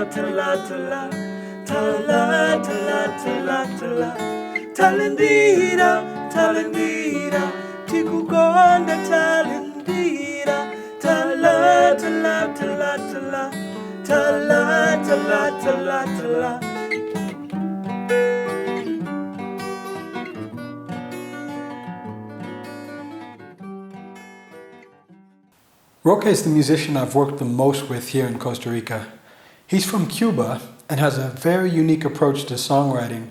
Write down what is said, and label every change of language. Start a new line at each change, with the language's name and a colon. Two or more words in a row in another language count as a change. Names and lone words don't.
English: tala, tala, tala, tala, tala, tala, talendira, talendira, tikukonda talendira, tala, tala, tala, tala, tala, tala, tala, tala. Roque is the musician I've worked the most with here in Costa Rica. He's from Cuba and has a very unique approach to songwriting.